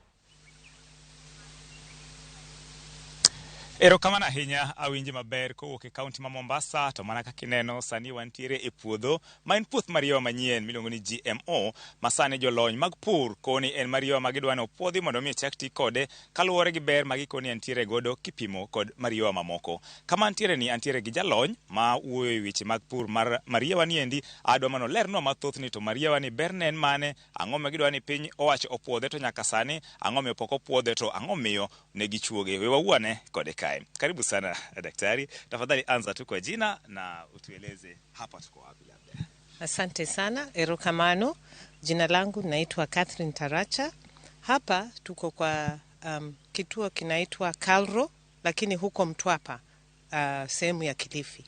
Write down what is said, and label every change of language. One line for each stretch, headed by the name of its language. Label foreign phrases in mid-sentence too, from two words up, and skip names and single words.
Luo (Kenya and Tanzania): Erokamano ahinya awinji maber kowuok e kaunti ma Mombasa to mana kaka ineno sani wantiere e puodho ma en puoth mariwa manyien miluongo ni GMO ma sani jolony mag pur koni en mariwa ma gidwa ni opuodhi mondo mi chak ti kode kaluwore gi ber ma gikoni antiere godo kipimo kod mariwa mamoko. Kama antiere ni antiere gi jalony ma wuoyo e weche mag pur mar mariwa ni endi adwa mano lernwa mathoth ni to mariwa ni berne en mane, ang'o ma gidwa ni piny owacho opuodhe to nyaka sani, ang'o miyo pok opuodhe to ang'o miyo ne gichuoge. We wawuone kode kae.
Swahili: Karibu sana daktari, tafadhali anza tu kwa jina na utueleze hapa tuko wapi labda. Asante sana, erokamano. Jina langu naitwa Catherine Taracha. Hapa tuko kwa kituo kinaitwa Kalro, lakini huko Mtwapa, sehemu ya Kilifi.